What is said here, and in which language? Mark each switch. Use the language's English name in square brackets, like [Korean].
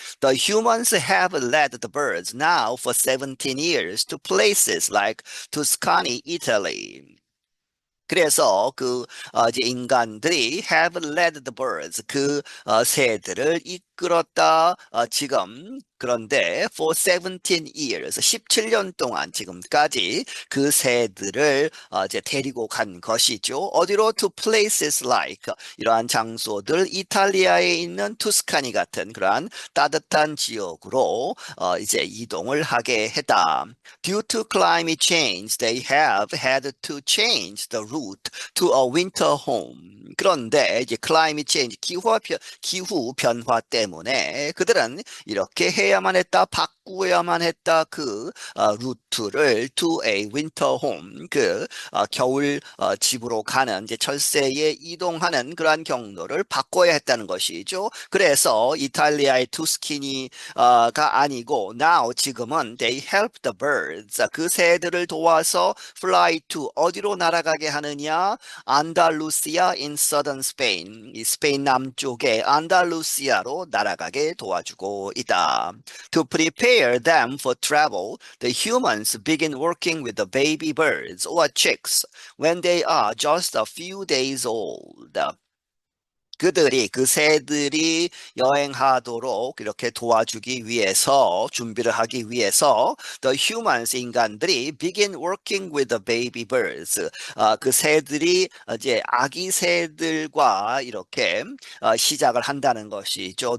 [English] The humans have led the birds now for 17 years to places like Tuscany, Italy. [Korean] 그래서 이제 인간들이 [English] have led the birds [Korean] 그 새들을 이끌었다 지금 그런데 [English] for 17 years [Korean] 17년 동안 지금까지 그 새들을 이제 데리고 간 것이죠. 어디로 [English] to places like [Korean] 이러한 장소들 이탈리아에 있는 투스카니 같은 그러한 따뜻한 지역으로 이제 이동을 하게 했다. [English] Due to climate change, they have had to change the route to a winter home. [Korean] 그런데 이제 [English] climate change, [Korean] 기후 변화 때문에 그들은 이렇게 해야만 했다, 바꾸어야만 했다 그 루트를 [English] to a winter home, [Korean] 그 겨울 집으로 가는 이제 철새에 이동하는 그러한 경로를 바꿔야 했다는 것이죠. 그래서 이탈리아의 투스키니가 아니고 [English] now [Korean] 지금은 [English] they help the birds [Korean] 그 새들을 도와서 [English] fly to [Korean] 어디로 날아가게 하느냐? 안달루시아 [English] in southern Spain [Korean] 이 스페인 남쪽의 안달루시아로 날아가게 도와주고 있다. [English] To prepare them for travel, the humans begin working with the baby birds or chicks when they are just a few days old. [Korean] 그 새들이 여행하도록 이렇게 도와주기 위해서, 준비를 하기 위해서, [English] the humans, [Korean] 인간들이 [English] begin working with the baby birds. [Korean] 그 새들이 이제 아기 새들과 이렇게 시작을 한다는 것이죠.